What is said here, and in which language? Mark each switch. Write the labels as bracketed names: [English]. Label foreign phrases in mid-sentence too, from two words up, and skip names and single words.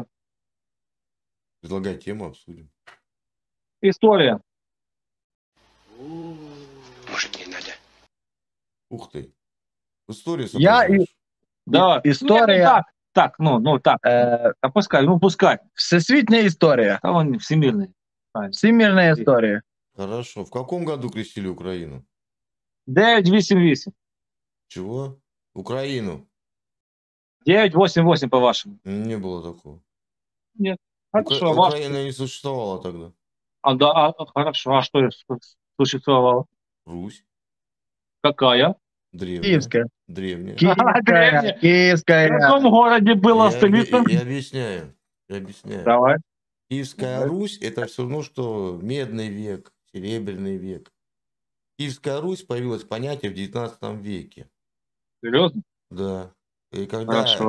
[Russian] Предлагай тему, обсудим. История. Может, не надо. Ух ты. В истории Я соображаешь. Да, история. Так. А пускай, пускай. [Ukrainian] Всесвітня історія. [Russian] А он всемирный. [Ukrainian] Всемирна історія. [Russian] Хорошо. В каком году крестили Украину? 988. Чего? Украину. 988 по-вашему. Не было такого. Хорошо, ваш... Украина не существовала тогда. Хорошо. А что существовало? Русь. Какая? Древняя. [Ukrainian] Київська. [Russian] Древняя. [Ukrainian] Київська. [Russian] В [Ukrainian] Київська. [Russian] каком городе была столица? Я объясняю. Давай. Киевская Русь это все равно, что медный век, серебряный век. Киевская Русь появилось понятие в 19 веке. Серьезно? Да. И когда Хорошо.